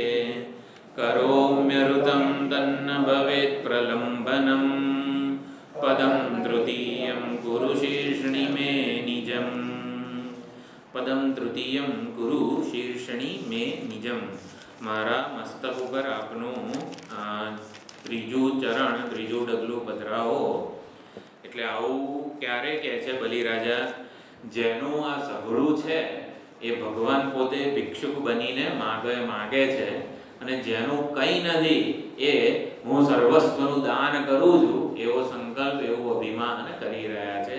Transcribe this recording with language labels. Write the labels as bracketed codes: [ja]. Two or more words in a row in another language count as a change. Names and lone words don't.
[sa] करोम्यरुतं तन्न भवेत् प्रलम्बनं पदं तृतीयं कुरु शीर्षणि मे निजं पदं तृतीयं कुरु शीर्षणि मे निजं. [gu] મારા મસ્તક ઉપર આપનું ત્રીજું ચરણ, ત્રીજું ડગલું પધરાવો. એટલે આવું ક્યારે કહે છે બલિરાજા? જેનું આ સઘળું છે એ ભગવાન પોતે ભિક્ષુક બનીને માગે છે અને જેનું કંઈ નથી એ હું સર્વસ્વનું દાન કરું છું એવો સંકલ્પ, એવું અભિમાન કરી રહ્યા છે.